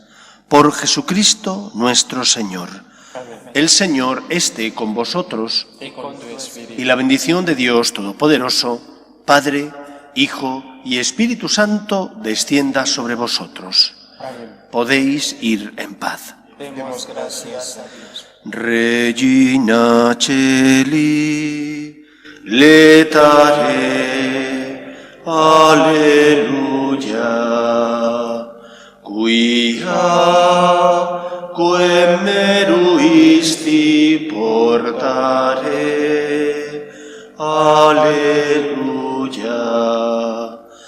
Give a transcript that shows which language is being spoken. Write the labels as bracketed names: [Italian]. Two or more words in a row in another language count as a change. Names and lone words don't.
[Spanish] Por Jesucristo nuestro Señor. El Señor esté con vosotros Y con tu espíritu. y la bendición de Dios Todopoderoso, Padre, Hijo y Espíritu Santo descienda sobre vosotros. Amén. Podéis ir en paz. Demos gracias a Dios. [Latin] Regina Celi, letare, alleluia, quia quem meruisti portare, alleluia,